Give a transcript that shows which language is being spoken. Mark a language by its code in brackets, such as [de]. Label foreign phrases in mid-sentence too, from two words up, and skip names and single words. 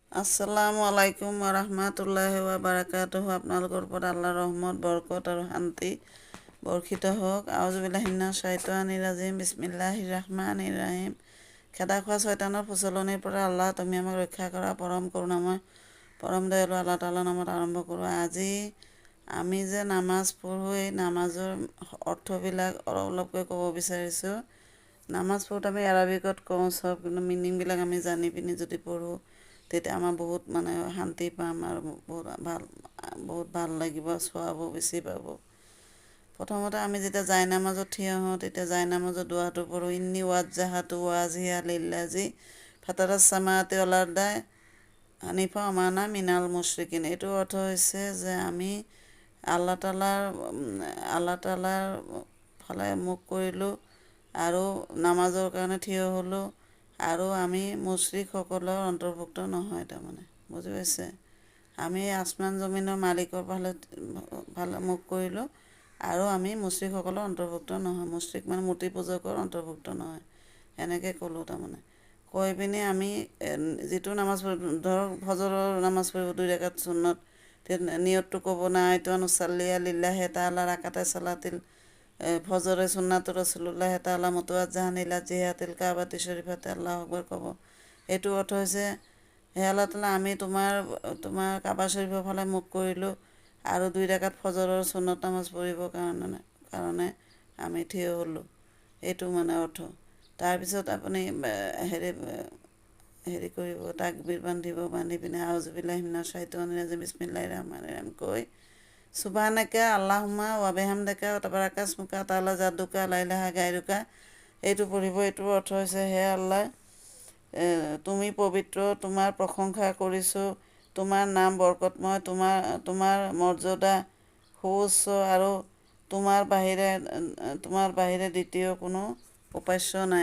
[ar] السلام عليكم ورحمة الله وبركاته. [as] আপোনালোকৰ ওপৰত আল্লাহৰ ৰহমত বৰকত আৰু শান্তি বৰ্ষিত হওক। [ar] أعوذ بالله من الشيطان الرجيم. بسم الله الرحمن الرحيم. [as] খেদা খোৱা শয়তানৰ প্ৰচলনিৰ পৰা আল্লাহ তুমি আমাক ৰক্ষা কৰা। পৰম কৰোণাময় পৰম দয়ালু আল্লাহ তাআলাৰ নামত আৰম্ভ কৰোঁ। আজি আমি যে নামাজ পঢ়োঁ, এই নামাজৰ অৰ্থবিলাক অলপকৈ ক'ব বিচাৰিছোঁ। নামাজ পঢ়োঁতে আমি এৰাবিকত কওঁ চব, কিন্তু মিনিংবিলাক আমি জানি পিনি যদি পঢ়োঁ তেতিয়া আমাৰ বহুত শান্তি পাম আৰু বহুত ভাল লাগিব, চোৱাবো বেছি পাব। প্ৰথমতে আমি যেতিয়া জায়নামাজত থিয় হওঁ তেতিয়া জায়নামাজত দোৱাটো পঢ়োঁ। [ar] إني وجهت وجهي للذي فطر السماوات والأرض حنيفا وما أنا من المشركين. [as] এইটোৰ অৰ্থ হৈছে যে আমি আল্লাহ তাআলাৰ ফালে মুখ কৰিলোঁ আৰু নামাজৰ কাৰণে থিয় হ'লোঁ, আৰু আমি মুশৰিকসকলৰ অন্তৰ্ভুক্ত নহয়। তাৰমানে বুজি পাইছে? আমি আসমান জমিনৰ মালিকৰ ফালে মুখ কৰিলোঁ আৰু আমি মুশৰিকসকলৰ অন্তৰ্ভুক্ত নহয়। মুশৰিক মানে মূৰ্তি পূজকৰ অন্তৰ্ভুক্ত নহয়, এনেকৈ ক'লোঁ। তাৰমানে কৈ পিনি আমি যিটো নামাজ ধৰক ফজৰৰ নামাজ পঢ়িব 2 ৰাকাত সুন্নত, নিয়তটো ক'ব [ar] نويت أن أصلي لله تعالى ركعتي صلاة الفجر سنة رسول الله تعالى متوجها إلى جهة الكعبة الشريفة الله أكبر ক'ব। [as] এইটো অৰ্থ হৈছে, হে আল্লাহ তাআলা, আমি তোমাৰ কাবা শৰীফৰ ফালে মুখ কৰিলোঁ আৰু 2 ৰাকাত ফজৰৰ সুন্নত নামাজ পঢ়িবৰ কাৰণে আমি থিয় হ'লোঁ। এইটো মানে অৰ্থ। তাৰপিছত আপুনি হেৰি কৰিব, তাকবীৰ বান্ধি পিনে [ar] أعوذ بالله من الشيطان الرجيم بسم الله الرحمن الرحيم কৈ سبحانك اللهم وبحمدك وتبارك اسمك وتعالى جدك لا إله غيرك. [as] এইটো পঢ়িব। এইটোৰ অৰ্থ হৈছে, হে আল্লাহ, তুমি পবিত্ৰ, তোমাৰ প্ৰশংসা কৰিছোঁ, তোমাৰ নাম বৰকতময়, তোমাৰ মৰ্যাদা সুউচ্চ, আৰু তোমাৰ বাহিৰে দ্বিতীয় কোনো উপাস্য নাই।